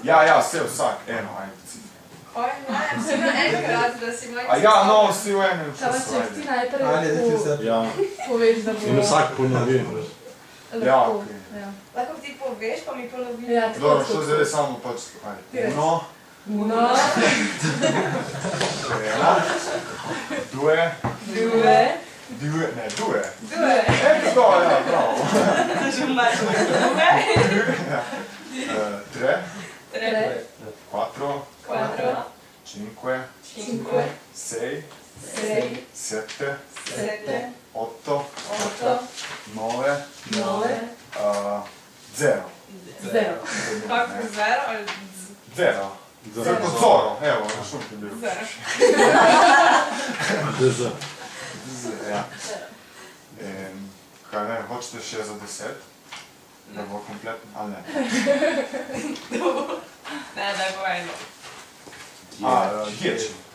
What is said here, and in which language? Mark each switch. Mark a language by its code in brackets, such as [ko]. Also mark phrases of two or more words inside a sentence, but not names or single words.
[sl] Ja, vse vsak, eno, ajde, cifre. Oj, ne, vsi na enkrat, da si manj... A ja, no, vsi v enem Kaj času, če ti najprej poveš, da bo... In vsak ponovi. Ja, lahko, okej. ja. Lahko ti poveš, pa mi ponovi. Ja, tako, Dobro, tako, što tako. zdaj samo pač, Ti ajde. reci. [it] Uno, Uno, ena, due, due, due, Due. [sl] to, ja, bravo. [it] Due. Ja. Tre, tre, quattro, Quattro. cinque, cinque, sei, sei, sette, sette, otto, otto, nove, nove, zero. zero. [sl] Kako zero ali [it] Zero. [sl] Zero kot zoro, evo, šum je bil. [it] zero? [sl] DZ. Ja. In kaj ne, hočete še za 10? Da bo kompletno, ali ne? Ne, da bo eno. Ječi.